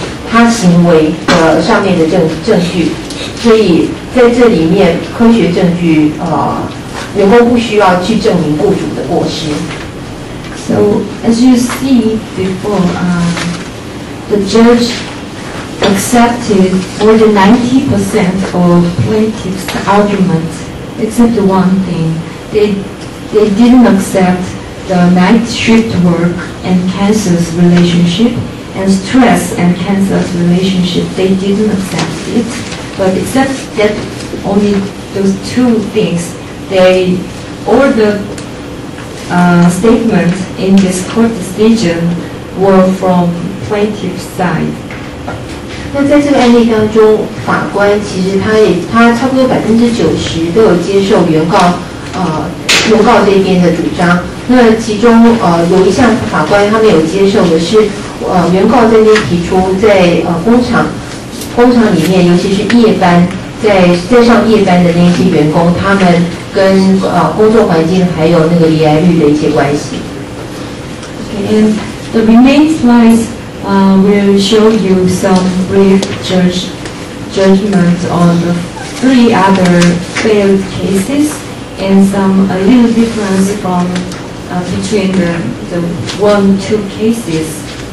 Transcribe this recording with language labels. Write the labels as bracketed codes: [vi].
[zh] 他行为的上面的证据，所以在这里面科学证据员工不需要去证明雇主的过失。 [en] So as you see before, the judge accepted more than 90% of plaintiff's arguments, except one thing. They didn't accept the night shift work and cancer's relationship, and stress and cancer's relationship. They didn't accept it, but except that only those 2 things, all the statements in this court decision were from plaintiff's side. [zh] 那在这个案例当中，法官其实他差不多90%都有接受原告这边的主张。那其中有一项法官他们有接受的是原告这边提出在工厂里面，尤其是夜班在上夜班的那些员工，他们跟工作环境还有那个罹癌率的一些关系。 [en] Okay, and the remaining slides will show you some brief judgments on the 3 other failed cases and some a little difference from between the 1-2 cases.